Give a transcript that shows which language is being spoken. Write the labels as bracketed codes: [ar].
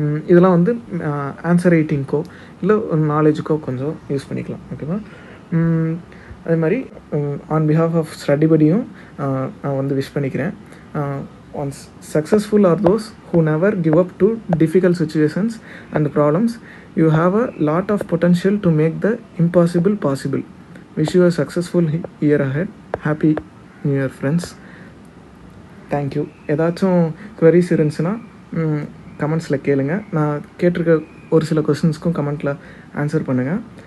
[ta] இதெல்லாம் வந்து ஆன்சர் ரைட்டிங்க்கோ இல்லை ஒரு நாலேஜுக்கோ கொஞ்சம் யூஸ் பண்ணிக்கலாம். ஓகேவா? அதே மாதிரி ஆன் பிஹாஃப் ஆஃப் ஸ்டடிபடியும் நான் வந்து விஷ் பண்ணிக்கிறேன். [en] Ones successful are those who never give up to difficult situations and problems. You have a lot of potential to make the impossible possible. Wish you a successful year ahead. Happy New Year friends. Thank you. [ta] ஏதாச்சும் queries இருந்துச்சுன்னா கமெண்ட்ஸில் கேளுங்க. நான் கேட்டிருக்க ஒரு சில கொஸ்டின்ஸ்க்கும் கமெண்ட்டில் answer பண்ணுங்கள்.